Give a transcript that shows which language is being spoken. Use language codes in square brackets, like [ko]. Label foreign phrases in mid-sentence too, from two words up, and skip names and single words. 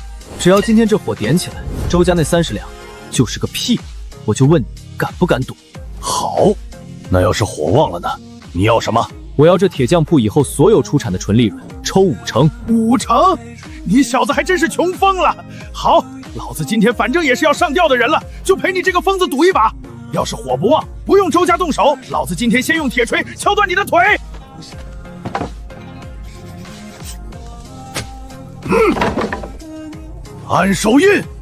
[zh] 只要今天這火點起來，周家那30兩就是個屁。我就問你，敢不敢賭？好，那要是火旺了呢？你要什麼？我要這鐵匠鋪以後所有出產的純利潤抽5成。 5成？你小子還真是窮瘋了！好，老子今天反正也是要上吊的人了，就陪你這個瘋子賭一把。要是火不旺，不用周家動手，老子今天先用鐵錘敲斷你的腿。按手印。